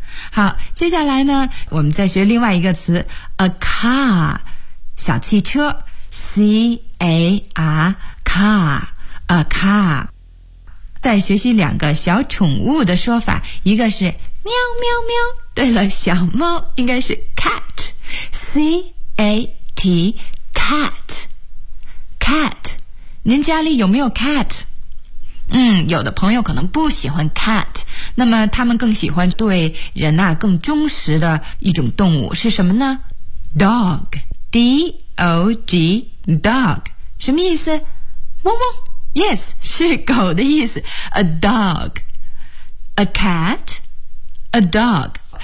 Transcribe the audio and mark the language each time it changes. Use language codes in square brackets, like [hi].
[zh] 好，接下来呢我们再学另外一个词， [en] a car, 小汽车， C-A-R, car, a car. [zh] 再学习两个小宠物的说法，一个是喵喵喵。对了，小猫应该是 cat, [en] C-A-T, cat, cat. [zh] 您家里有没有 cat? 嗯，有的朋友可能不喜欢 cat, 那么他们更喜欢对人啊更忠实的一种动物是什么呢？ [en] Dog, D-O-G, dog. [zh] 什么意思？汪汪。 [en] Yes, [zh] 是狗的意思。 [en] A dog, a cat,A dog.